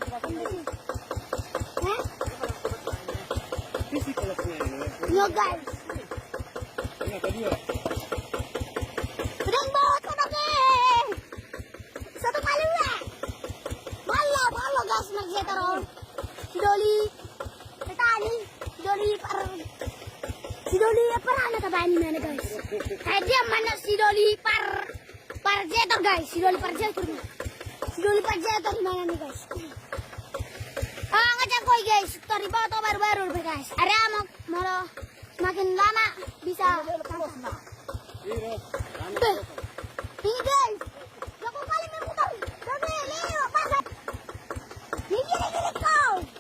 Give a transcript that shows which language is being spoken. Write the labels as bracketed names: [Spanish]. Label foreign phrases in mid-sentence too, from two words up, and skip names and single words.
[Indonesian] Yo guys. Sedang bawa kodoknya. Satu kali lah. Balo guys magjetor. Si Doli petani. Si Doli apa tadi mana guys? Dia mana si Doli perjetor guys, si Doli perjetor di mana nih guys? Ngajak koi guys, story foto baru-baru guys. Ada mau semakin lama bisa. Ini guys, aku kali memutar. Tapi lewat pasar. Ini kau.